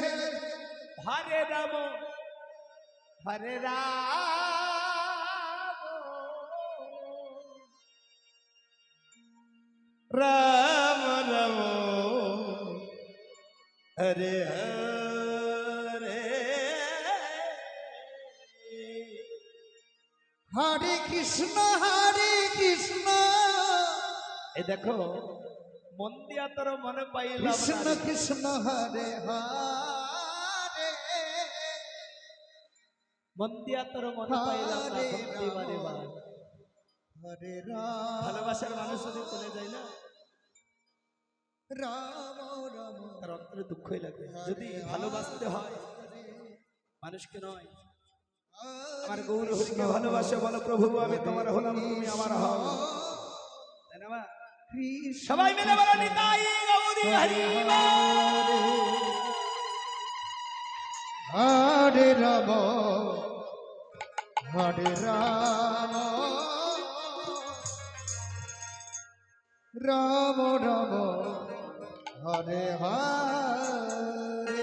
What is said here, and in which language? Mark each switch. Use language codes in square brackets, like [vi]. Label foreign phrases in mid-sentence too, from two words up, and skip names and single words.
[sa] Hare Rama, Hare Rama, Rama Rama, Hare Hare. হরে কৃষ্ণ [bn] এই দেখো মন দিয়া তোর মনে পাইলাম কৃষ্ণ না। [sa] কৃষ্ণ হরে হরে [bn] মন দিয়া তোর মনে পাইলাম না হরে ভক্তি বারে রাম বার। [sa] হরে রাম [bn] ভালোবাসার মানুষ যদি চলে যায় না [sa] রাম রাম [bn] তার অন্তরে দুঃখই লাগে। যদি ভালোবাসতে হয় মানুষকে নয়, আমার গৌর হরিকে ভালোবাসে বলো প্রভু আমি তোমার হলাম তুমি আমার হও, তাই না মা? সবাই মিলে বলো নিতাই গৌরী হরি বল। [sa] হরে রাম হরে রাম রাম রাম হরে হরে